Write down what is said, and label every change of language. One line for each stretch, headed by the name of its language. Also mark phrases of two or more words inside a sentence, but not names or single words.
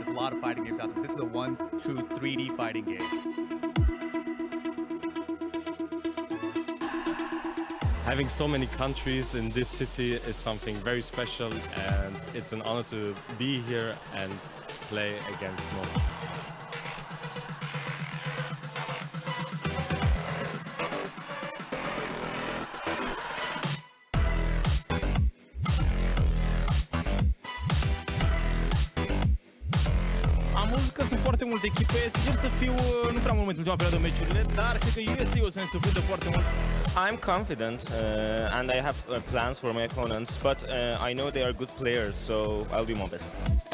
English: There's a lot of fighting games out there. This is the one true 3D fighting game. Having so many countries in this city is something very special, and it's an honor to be here and play against most.
Romanian: Am văzut că sunt foarte multe echipe, sincer să fiu, nu prea mult în ultima perioadă meciurile, dar cred că USC o să ne surprindă foarte mult.
English: I'm confident and I have plans for my opponents, but I know they are good players, so I'll do my best.